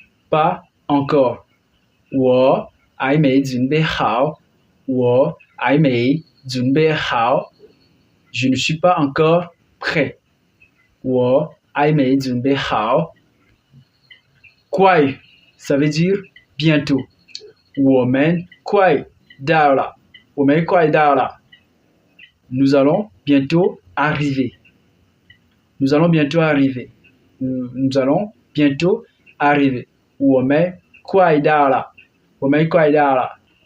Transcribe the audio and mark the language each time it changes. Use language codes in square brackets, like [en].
[fr] Pas encore. [zh] 我还没准备好。我还没准备好 [fr] Je ne suis pas encore prêt. [zh] 我还没准备好快 [fr] ça veut dire bientôt. [zh] 我们快到了，我们快到了。 [fr] Nous allons bientôt arriver. Nous allons bientôt arriver. Nous allons bientôt arriver. [zh] 我们快到了，我们快到了。